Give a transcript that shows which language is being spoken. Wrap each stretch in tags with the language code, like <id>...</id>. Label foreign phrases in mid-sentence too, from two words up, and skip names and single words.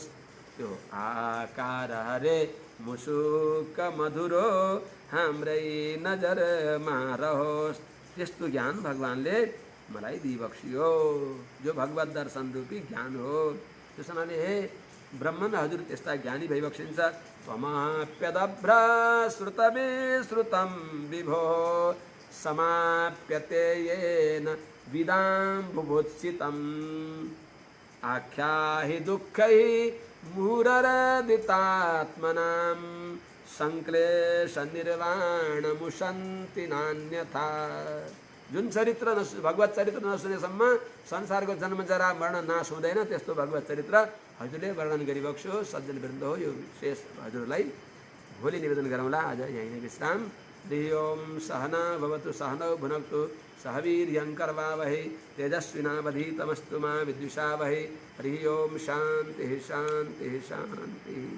<ne>त्यो आकार हरे मुसुक मधुरो हाम्रै नजरमा रहोस्। त्यस्तो ज्ञान भगवानले मलाई दिइबक्सियो, जो भगवत दर्शन रूपी ज्ञान हो। त्यस हुनाले हे ब्रह्मन हजुर त्यस्ता ज्ञानी भइबक्सिन्छ।</ne> <sa>त्वमाप्यदभ्र श्रुतविश्रुतं विभो समाप्यते येन विदां बुभुत्सितम्। आख्याहि दुःखैः मुहुररदितात्मनां संक्लेश निर्वाणमुशन्ति नान्यथा।</sa> <ne>जुन चरित्र भगवत चरित्र नसुनेसम्म संसारको जन्म जरा मरण नाश हुँदैन, त्यस्तो भगवत चरित्र हजुरले वर्णन गरिबक्स्यो। सज्जन वृन्द हो, यो शेष हजुरलाई भोलि निवेदन गरौँला। आज यहीँ नै विश्राम।</ne> <sa>हरि ओम सहना भवतु सहनौ भुनक्तु सह वीर्यङ्करवावहै तेजस्विनावधीतमस्तु मा विद्विषावहै। हरि ओम शान्तिः शान्तिः शान्तिः।</sa>